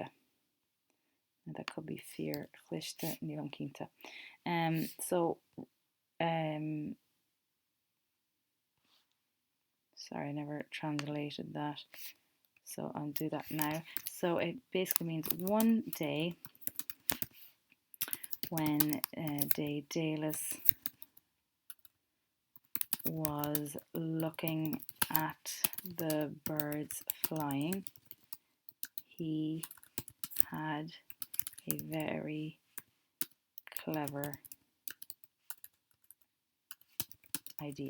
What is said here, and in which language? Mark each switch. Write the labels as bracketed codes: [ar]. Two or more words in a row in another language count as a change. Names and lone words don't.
[en] That could be [ga] fíorchluiste níl cínta. [en] Sorry, I never translated that, so I'll do that now. So it basically means one day when de Dalis was looking at the birds flying, he had a very clever idea.